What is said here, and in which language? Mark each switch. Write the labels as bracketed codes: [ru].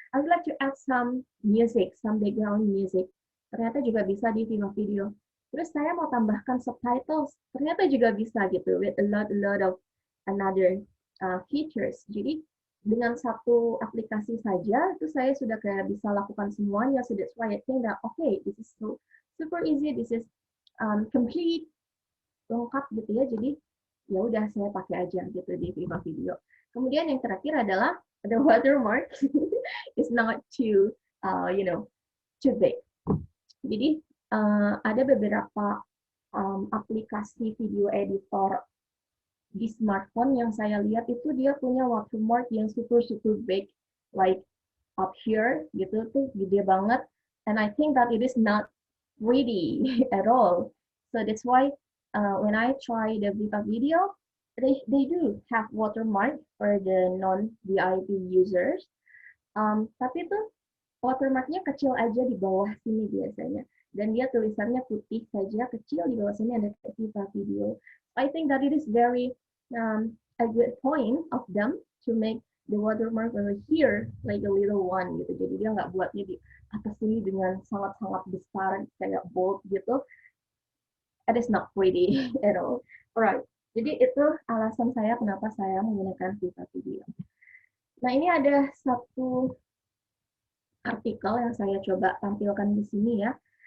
[en] I would like to add some music, some background music. [id] Ternyata juga bisa di Viva Video. Terus saya mau tambahkan subtitles. Ternyata juga bisa gitu [en] with a lot of another features. [id] Jadi dengan satu aplikasi saja itu saya sudah kayak bisa lakukan semuanya. [en] So that's why I think that okay, this is so super easy, this is complete, [id] lengkap gitu ya. Jadi ya udah saya pakai aja gitu di Viva Video. Kemudian yang terakhir adalah [en] the watermark is not too too big. [id] Jadi ada beberapa aplikasi video editor di smartphone yang saya lihat itu dia punya watermark yang [en] super big, like up here [id] gitu tuh gede banget, [en] and I think that it is not pretty at all. So that's why when I try the Viva Video, they do have watermark for the non VIP users. [id] Tapi tuh watermarknya kecil aja di bawah sini biasanya, dan dia tulisannya putih saja kecil, di bawah sini ada Viva Video. [en] I think that it is very a good point of them to make the watermark over here like a little one [id] gitu. Jadi dia nggak buatnya di atas sini dengan sangat-sangat besar kayak bold gitu. [en] It is not pretty at all. Alright. [id] Jadi itu alasan saya kenapa saya menggunakan Viva Video. Nah, ini ada satu artikel yang saya coba tampilkan di sini ya.